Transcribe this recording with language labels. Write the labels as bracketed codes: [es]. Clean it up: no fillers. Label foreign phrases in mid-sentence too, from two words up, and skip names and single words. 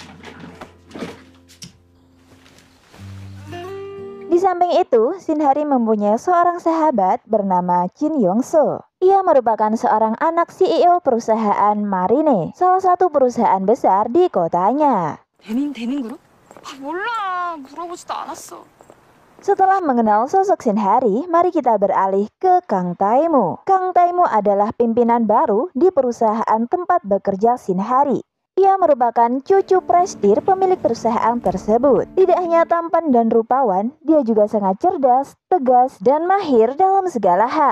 [id] Di samping itu, Shin Hari mempunyai seorang sahabat bernama Jin Yong Soo. Ia merupakan seorang anak CEO perusahaan Marine, salah satu perusahaan besar di kotanya. [ko] 대민 그룹? 몰라. 물어보지도 않았어. [id] Setelah mengenal sosok Shin Hari, mari kita beralih ke Kang Tae-moo. Kang Tae-moo adalah pimpinan baru di perusahaan tempat bekerja Shin Hari. Ia merupakan cucu prestir pemilik perusahaan tersebut. Tidak hanya tampan dan rupawan, dia juga sangat cerdas, tegas, dan mahir dalam segala hal.